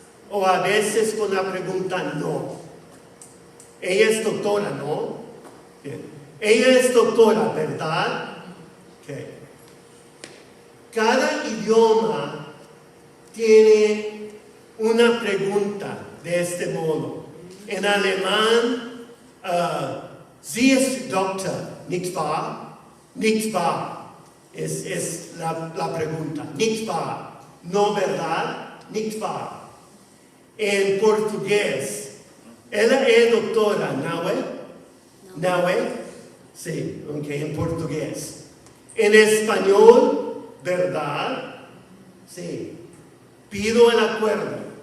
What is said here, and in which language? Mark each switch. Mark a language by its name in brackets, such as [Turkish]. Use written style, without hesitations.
[Spanish] O a veces con la pregunta no. Ella es doctora, ¿no? Bien. Ella es doctora, ¿verdad? Okay. Cada idioma tiene una pregunta de este modo. En alemán, [German] Sie ist Doktor, nicht wahr? [Spanish] Nicht wahr es la pregunta. [German] Nicht wahr, no verdad, nicht wahr. [Spanish] En portugués, ella es doctora, ¿no? ¿No? Sí, ok, en portugués. En español, ¿verdad? Sí. Pido el acuerdo.